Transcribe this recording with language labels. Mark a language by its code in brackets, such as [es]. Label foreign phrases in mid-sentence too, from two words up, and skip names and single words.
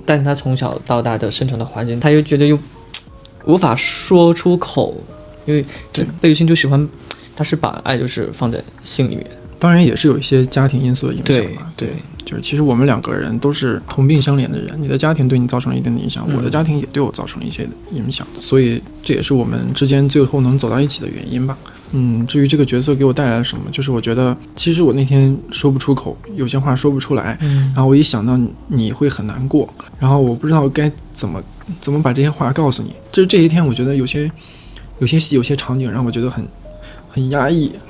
[zh] 但是他從小到大的生长的環境，他又觉得又無法說出口，因為貝利青就喜歡，他是把愛就是放在心裡面。當然也是有一些家庭因素的影響嘛，对，就是其實我們两個人都是同病相憐的人，你的家庭對你造成了一定的影響，我的家庭也對我造成了一些影響，所以這也是我們之間最後能走到一起的原因吧。至於這個角色給我帶來了什麼，就是我覺得其實我那天說不出口，有些話說不出來，然後我一想到你會很難過，然後我不知道該怎麼把這些話告訴你，就是這一天我覺得有些戏有些场景讓我覺得很壓抑，